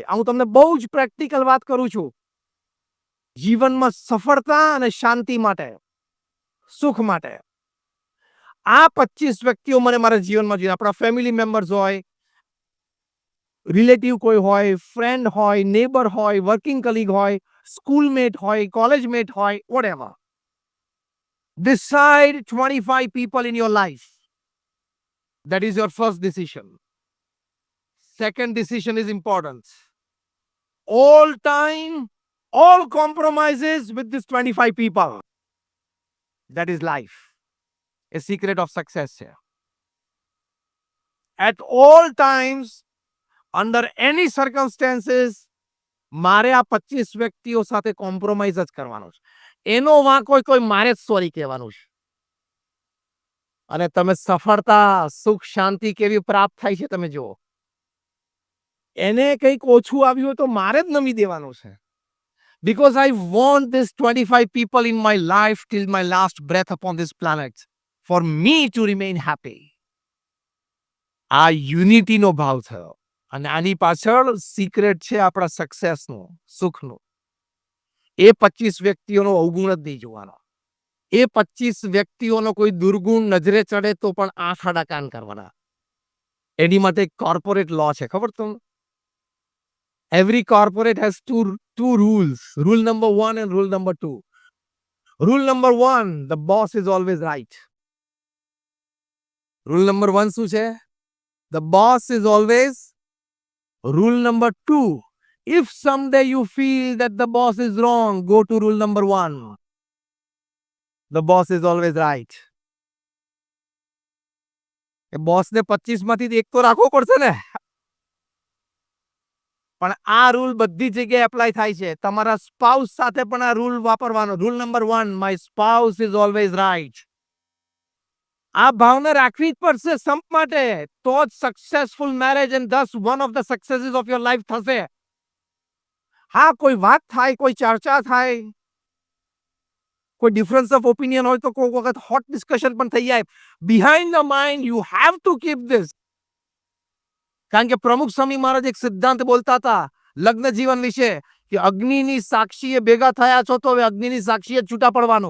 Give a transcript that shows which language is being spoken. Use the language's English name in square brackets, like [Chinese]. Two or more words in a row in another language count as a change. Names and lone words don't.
[Gujarati] હું તમને બહુ જ પ્રેક્ટિકલ વાત કરું છું. જીવનમાં સફળતા અને શાંતિ માટે, સુખ માટે. આ 25 વ્યક્તિઓ મને મારા જીવનમાં જોઈએ. આપણા [English] family members [Gujarati] હોય, રિલેટિવ કોઈ હોય, ફ્રેન્ડ હોય, નેબર હોય, [English] working colleague [Gujarati] હોય, સ્કૂલમેટ હોય, કોલેજમેટ હોય, whatever. [English] Decide 25 people in your life. That is your first decision. Second decision is important. All time, all compromises with these 25 people. That is life. A secret of success here. At all times, under any circumstances, [Gujarati] મારે આ 25 વ્યક્તિઓ સાથે કોમ્પ્રોમાઇઝ જ કરવાનો છે. એનો વાંકો કોઈ મારે જ સોરી કહેવાનું છે. અને તમે સફળતા, સુખ, શાંતિ કેવી પ્રાપ્ત થાય છે તમે જુઓ. એને કંઈક ઓછું આવ્યું હોય તો મારે જ નમી દેવાનું છે. [English] Because I want this 25 people in my life till my last breath upon this planet for me to remain happy. [Gujarati] આ યુનિટીનો ભાવ થયો. અને આની પાછળ સિક્રેટ છે આપણા સક્સેસનો, સુખનો. એ 25 વ્યક્તિઓનો અવગુણ જ નહીં જોવાનો. એ 25 વ્યક્તિઓનો કોઈ દુર્ગુણ નજરે ચડે તો પણ આંખ આડા કાન કરવાના. એની માટે એક [English] corporate law [Gujarati] છે, ખબર તમને? [English] Every corporate has two rules. Rule number 1 and rule number 2. Rule number 1, the boss is always right. Rule number 1 [Gujarati] શું છે? [English] The boss is always. Rule number 2, if someday you feel that the boss is wrong, go to rule number 1. The boss is always right. [Gujarati] એ બોસને 25 માંથી એક તો રાખવો પડશે ને. પણ આ રૂલ બધી જગ્યાએ એપ્લાય થાય છે. તમારા સ્પાઉસ સાથે પણ આ રૂલ વાપરવાનો. [English] Rule number 1, my spouse is always right. [Gujarati] આ ભાવના રાખવી જ પડશે સંપ માટે. તો જ [English] successful marriage and thus one of the successes of your life [Gujarati] થશે. હા, કોઈ વાત થાય, કોઈ ચર્ચા થાય, કોઈ [English] difference of opinion [Gujarati] હોય તો કોઈ વખત [English] hot discussion [Gujarati] પણ થઈ જાય. [English] Behind the mind you have to keep this. [Gujarati] કારણ કે પ્રમુખ સ્વામી મહારાજ એક સિદ્ધાંત બોલતા હતા લગ્ન જીવન વિશે કે અગ્નિની સાક્ષીએ ભેગા થયા છો તો હવે અગ્નિની સાક્ષીએ છૂટા પડવાનું.